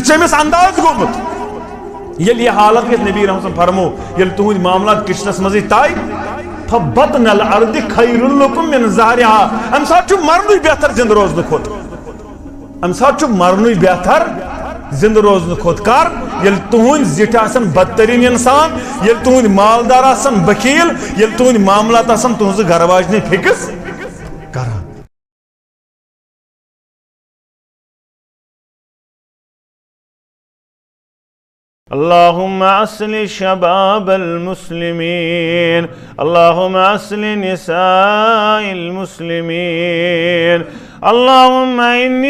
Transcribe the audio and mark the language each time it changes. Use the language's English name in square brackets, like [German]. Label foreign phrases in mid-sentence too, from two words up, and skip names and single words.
[Kashmiri] چھُ أمِس انداز گوٚمُت ییٚلہِ یہِ حالت گژھِ نبی رحمت فرمو ییٚلہِ تُہنٛدۍ معاملات کچنس منٛزٕے طے [Arabic] فبطن الارض خیر لکم من ظہرها [Kashmiri] امہِ ساتہٕ چھُ مرنُے بہتر زندٕ روزنہٕ کھۄتہٕ امہِ ساتہٕ چھُ مرنُے بہتر زندٕ روزنہٕ کھۄتہٕ کر ییٚلہِ تُہنٛدۍ زِٹھۍ آسن بدترین انسان ییٚلہِ تُہنٛدۍ مالدار آسن بخیل ییٚلہِ تُہنٛدۍ معاملات آسن تُہنٛزٕ گرٕ واجنہِ فِکس کران [Arabic] اللهم أصلح شباب المسلمين اللهم أصلح نساء المسلمين اللهم إني